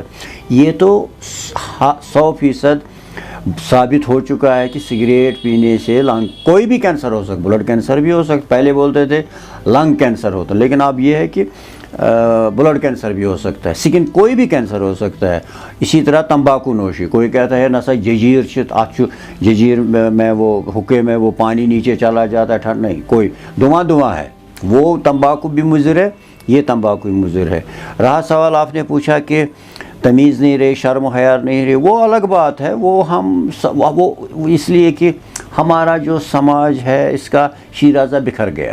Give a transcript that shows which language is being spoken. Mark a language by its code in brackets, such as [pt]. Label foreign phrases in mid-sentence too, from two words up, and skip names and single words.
[ur] یہ تو 100% ثابت ہو چکا ہے کہ سگریٹ پینے سے کوئی بھی کینسر ہو سکتا, [en] blood cancer [ur] بھی ہو سکتا. پہلے بولتے تھے [en] lung cancer [ur] ہوتا, لیکن اب یہ ہے کہ [en] blood cancer [ur] بھی ہو سکتا ہے, سکن کوئی بھی کینسر ہو سکتا ہے. اسی طرح تمباکو نوشی, کوئی کہتا ہے نسا ججیر ججیر میں وہ حکے میں وہ پانی نیچے چلا جاتا ہے, ٹھنڈ نہیں, کوئی دھواں ہے. وہ تمباکو بھی مضر ہے, یہ تمباکو بھی مضر ہے. رہا سوال آپ نے پوچھا کہ تمیز نہیں رہے, شرم و حیا نہیں رہے, وہ الگ بات ہے. وہ اس لیے کہ ہمارا جو سماج ہے اس کا شیرازہ بکھر گیا.